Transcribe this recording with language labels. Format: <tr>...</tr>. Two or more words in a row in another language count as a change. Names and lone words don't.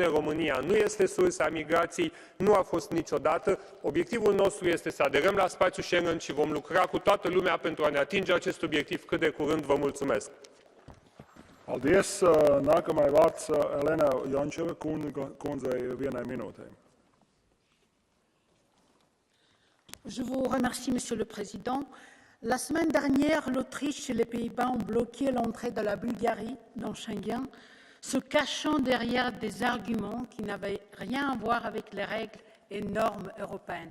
<ro>România nu este sursa migrației, nu a fost niciodată. Obiectivul nostru este să aderăm la spațiul Schengen și vom lucra cu toată lumea pentru a ne atinge acest obiectiv cât de curând. Vă mulțumesc!</ro> <lv>Paldies. Nākamai vārds Elena Jončeva kundzei vienai minūtei.</lv> <fr>Je vous remercie, Monsieur le Président. La semaine dernière, l'Autriche et les Pays-Bas ont bloqué l'entrée de la Bulgarie dans Schengen, se cachant derrière des arguments qui n'avaient rien à voir avec les règles et normes européennes.</fr>